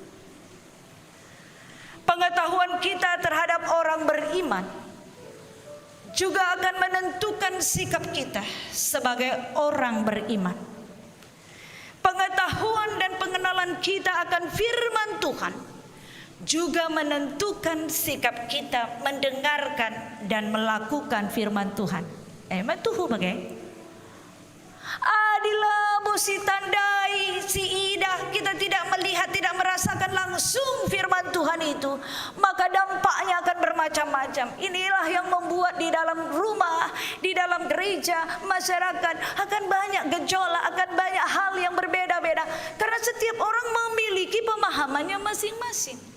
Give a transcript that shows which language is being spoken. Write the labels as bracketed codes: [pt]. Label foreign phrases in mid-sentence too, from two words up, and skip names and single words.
[id] Pengetahuan kita terhadap orang beriman juga akan menentukan sikap kita sebagai orang beriman. Pengetahuan dan pengenalan kita akan firman Tuhan juga menentukan sikap kita mendengarkan dan melakukan firman Tuhan. [btx] Tuhu bagai Adila si tandai si ida, [id] kita tidak melihat, tidak merasakan langsung firman Tuhan itu, maka dampaknya akan bermacam-macam. Inilah yang membuat di dalam rumah, di dalam gereja, masyarakat akan banyak gejolak, akan banyak hal yang berbeda-beda, karena setiap orang memiliki pemahamannya masing-masing.